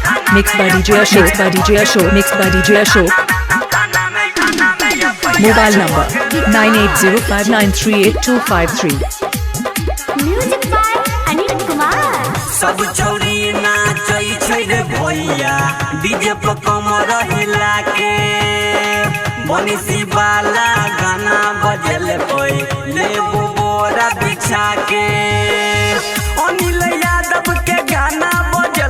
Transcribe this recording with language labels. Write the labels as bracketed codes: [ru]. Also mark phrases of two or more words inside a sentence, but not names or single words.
[en] Mixed by DJ Ashok. Mixed by DJ Ashok. Mixed by DJ Ashok. Mobile number 9805938253. Music by Anil Kumar. [mai] सब छौरी नाचै छै रे भैया डीजे पर कमर हिला के बंसी वाला गाना बजल कोई ले बोरा बिछा के अनिल यादव के गाना बजल